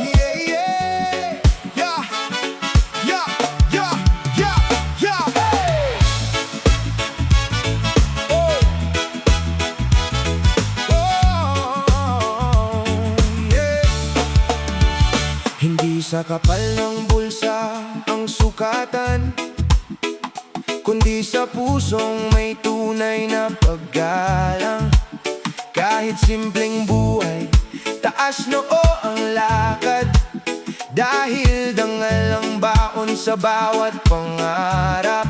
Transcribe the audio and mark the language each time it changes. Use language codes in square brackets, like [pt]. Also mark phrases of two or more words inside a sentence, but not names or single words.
[en] Yeah, yeah. Yeah. Yeah, yeah, yeah, yeah. Oh. Oh, yeah. [tl] Hindi sa kapal ng bulsa ang sukatan, kundi sa pusong may tunay na paggalang. Kahit simpleng buhay, taas noo ang lakad, dahil dangal ang baon sa bawat pangarap.